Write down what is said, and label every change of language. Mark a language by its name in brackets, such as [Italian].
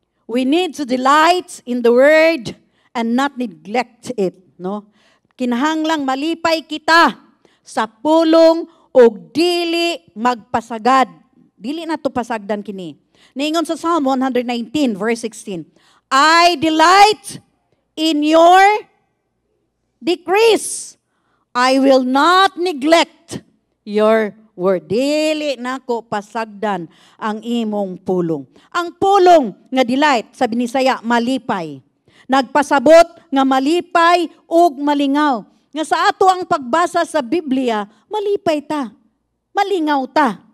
[English] We need to delight in the word and not neglect it, no? [Cebuano] Kinahanglang malipay kita sa pulong o dili magpasagad. Dili na to pasagdan kini. Niingon sa [English] Psalm 119 verse 16, I delight in your decrease. I will not neglect your word. [Cebuano] Dili nako pasagdan ang imong pulong. Ang pulong nga delight, sabi ni Saya, malipay. Nagpasabot nga malipay ug malingaw. Nga sa ato ang pagbasa sa Biblia, malipay ta. Malingaw ta.